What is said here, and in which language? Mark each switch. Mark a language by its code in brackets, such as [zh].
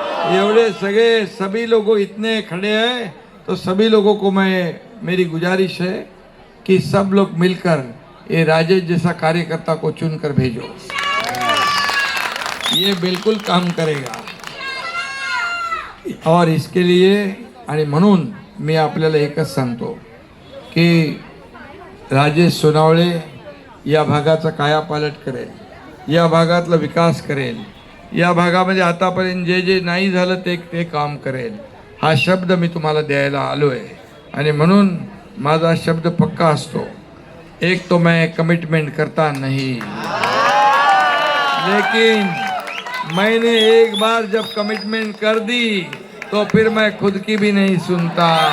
[mr] एवढे सगळे [hi] सभी लोगों इतने खड़े हैं तो सभी लोगों को मेरी गुजारिश है कि सब लोग मिलकर ये राजेश जैसा कार्यकर्ता को चुनकर भेजो. ये बिल्कुल काम करेगा. और इसके लिए [mr] आणि म्हणून मी आपल्याला एकच सांगतो की राजेश सोनावळे या भागाचा कायापालट करेल, या भागातला विकास करेल, या भागामध्ये आतापर्यंत जे जे नाही झालं ते काम करेल. हा शब्द मी तुम्हाला द्यायला आलो आहे आणि म्हणून माझा शब्द पक्का असतो. [hi] एक तो मैं कमिटमेंट करता नहीं, लेकिन मैंने एक बार जब कमिटमेंट कर दी तो फिर मैं खुद की भी नहीं सुनता.